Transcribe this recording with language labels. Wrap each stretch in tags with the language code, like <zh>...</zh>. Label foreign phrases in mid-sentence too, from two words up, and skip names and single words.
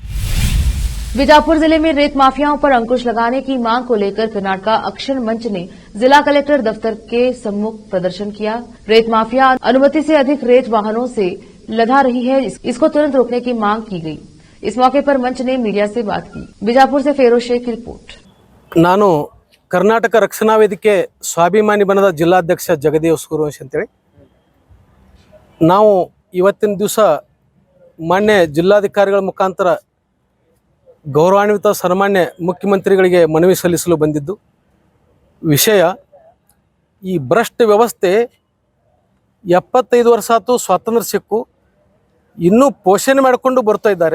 <hi>बीजापुर जिले में रेत माफियाओं पर अंकुश लगाने की मांग को लेकर कर्नाटका अक्षण मंच ने जिला कलेक्टर दफ्तर के सम्मुख प्रदर्शन किया। रेत माफिया अनुमति से अधिक रेत वाहनों से लदा रही है, इसको तुरंत रोकने की मांग की गई। इस मौके पर मंच ने मीडिया से बात की। बीजापुर से फेरोज शेख की रिपोर्ट।</hi> <kn>ನಾನು ಕರ್ನಾಟಕ ರಕ್ಷಣಾ ವೇದಿಕೆ ಸ್ವಾಭಿಮಾನಿ ಬಣದ ಜಿಲ್ಲಾಧ್ಯಕ್ಷ ಜಗದೇವ್ ಸೂರ್ಯವಂಶಿ ಅಂತೇಳಿ ನಾವು ಇವತ್ತಿನ ದಿವಸ ಮಾನ್ಯ ಜಿಲ್ಲಾಧಿಕಾರಿಗಳ ಮುಖಾಂತರ ಗೌರವಾನ್ವಿತ ಸನ್ಮಾನ್ಯ ಮುಖ್ಯಮಂತ್ರಿಗಳಿಗೆ ಮನವಿ ಸಲ್ಲಿಸಲು ಬಂದಿದ್ದು ವಿಷಯ ಈ ಭ್ರಷ್ಟ ವ್ಯವಸ್ಥೆ 75 ವರ್ಷ ಆತು ಸ್ವಾತಂತ್ರ್ಯ ಸಿಕ್ಕು ಇನ್ನೂ ಪೋಷಣೆ ಮಾಡಿಕೊಂಡು ಬರ್ತಾ ಇದ್ದಾರೆ।</kn>